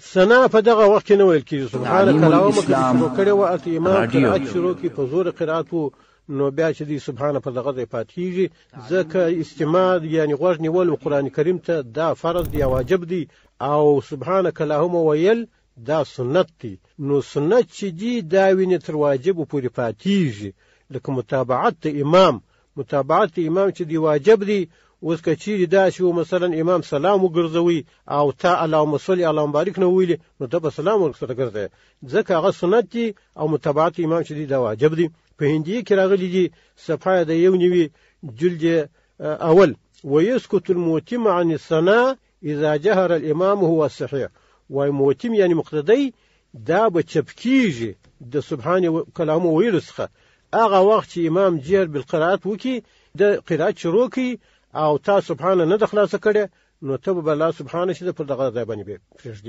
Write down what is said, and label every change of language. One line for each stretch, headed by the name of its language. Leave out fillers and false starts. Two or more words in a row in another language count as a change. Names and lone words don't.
Pashto: ثنا په دغه وخت کې نه ویل کېږي.
Arabic: سبحانک اللهم
Pashto: که شروع کړی وه هلته امام قرأت شروع کړي، په زور قرأت و، نو بیا چې دی سبحانه په دغه ځای پاتې کېږي، ځکه استماع یعنې غوږ نیول قرآن کریم ته دا فرض دی یا واجب دی، او
Arabic: سبحانک اللهم
Pashto: ویل دا سنت دی. نو سنت چې دی دا وینې تر واجبو پورې پاتېږي، لکه متابعت د امام. متابعت د امام چې دی واجب دی. اوس که چیرې دا شي مثلا امام سلام وګرځوي او تا
Arabic: اللهم صل اللهم بارک
Pashto: نه ویلې، نو ته به سلام ورسره ګرځوې، ځکه هغه سنت دی او متابعت امام چې دی دا واجب دی. په هندي کې راغلي دي صفحه د 1 جلد اول،
Arabic: ويسكت المؤتم عن الثناء اذا جهر الامام هو الصحيح.
Pashto: وای مؤتم یعنی مقتدی دا به چپ کیږي د سبحان کلام ویلو څخه هغه وخت چې امام
Arabic: جهر بالقراءت
Pashto: وکي، د قرأت شروع کی او تا سبحان نه د خلاصه کړي، نو ته به الله سبحانه شي په دغه ځای باندې پرېږدي.